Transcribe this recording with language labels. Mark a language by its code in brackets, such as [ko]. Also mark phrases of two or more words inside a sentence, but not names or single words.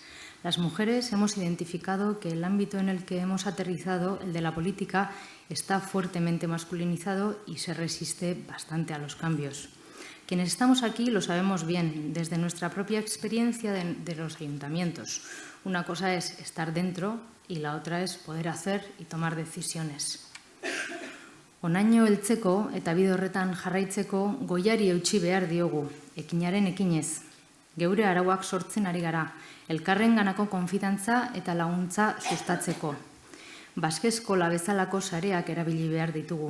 [es] Las mujeres hemos identificado que el ámbito en el que hemos aterrizado, el de la política, está fuertemente masculinizado y se resiste bastante a los cambios. Quienes estamos aquí lo sabemos bien, desde nuestra propia experiencia de los ayuntamientos. Una cosa es estar dentro y la otra es poder hacer y tomar decisiones. [eu] Honaino heltzeko eta bide horretan jarraitzeko goiari eutsi behar diogu, ekinaren ekinez. Geure arauak sortzen ari gara, elkarrenganako konfidantza eta laguntza sustatzeko. Baske Eskola bezalako sareak erabili behar ditugu.